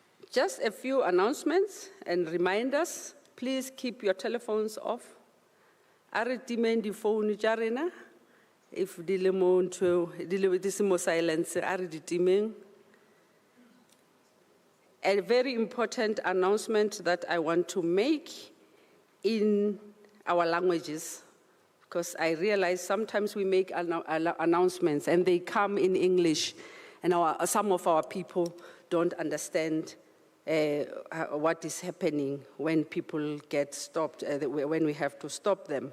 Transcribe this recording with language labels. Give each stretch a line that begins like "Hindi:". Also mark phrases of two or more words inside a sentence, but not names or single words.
English: Just a few announcements and reminders. Please keep your telephones off.
Northern Sotho: Are timeng di phone tša rena. If di le mo silence, are di timeng.
English: A very important announcement that I want to make in our languages, because I realize sometimes we make announcements and they come in English, and some of our people don't understand what is happening when people get stopped, when we have to stop them.